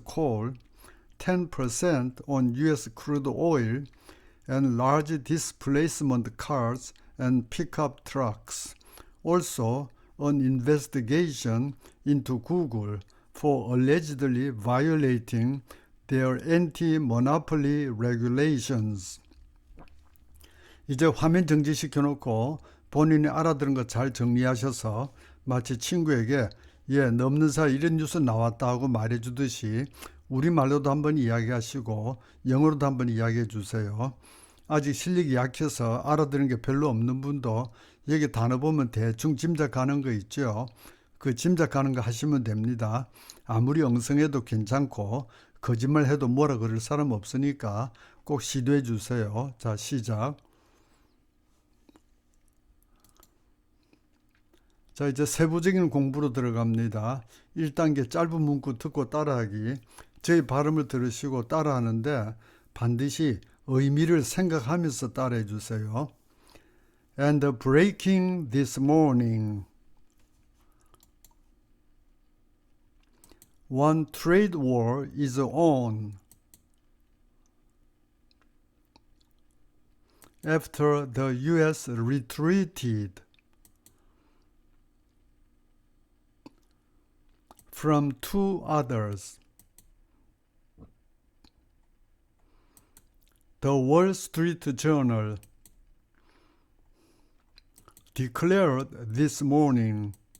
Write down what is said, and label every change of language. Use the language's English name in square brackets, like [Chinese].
[English] coal, 10% on U.S. crude oil, and large displacement cars and pickup trucks. Also, an investigation into Google for allegedly violating their anti-monopoly regulations. [Korean] 이제 화면 정지시켜 놓고 본인이 알아들은 거 잘 정리하셔서 마치 친구에게 넘는 사이 이런 뉴스 나왔다 하고 말해주듯이 우리말로도 한번 이야기하시고 영어로도 한번 이야기해 주세요. 아직 실력이 약해서 알아듣는 게 별로 없는 분도 여기 단어 보면 대충 짐작하는 거 있죠. 그 짐작하는 거 하시면 됩니다. 아무리 엉성해도 괜찮고 거짓말 해도 뭐라 그럴 사람 없으니까 꼭 시도해 주세요. 자, 시작. 자, 이제 세부적인 공부로 들어갑니다. 1단계 짧은 문구 듣고 따라하기. 저희 발음을 들으시고 따라하는데 반드시 의미를 생각하면서 따라해 주세요. [English] And breaking this morning, one trade war is on. After the U.S. retreated from two others, the Wall Street Journal declared this morning